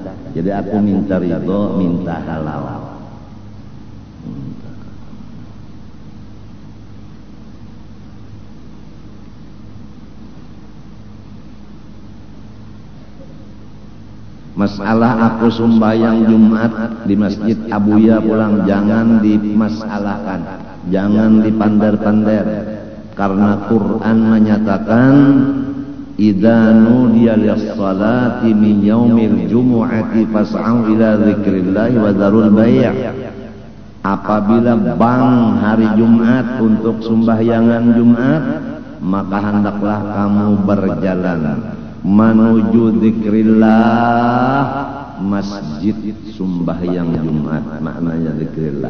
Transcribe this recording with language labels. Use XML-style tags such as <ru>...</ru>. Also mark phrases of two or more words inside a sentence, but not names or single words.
<bjn>Jadi aku minta ridho, minta halal. Masalah aku sumbayang Jumat di Masjid Abuya pulang jangan dimasalahkan, jangan dipandar-pandar. Karena Quran menyatakan</bjn> <ar>إذا نودي للصلاة من يوم الجمعة فاسعوا إلى ذكر الله وذروا البيع'.</ar> <bjn>Apabila bang hari Jumat untuk sembahyangan Jumat, maka hendaklah kamu berjalan menuju dzikrillah, masjid sembahyang Jumat, maknanya dzikrillah.</bjn>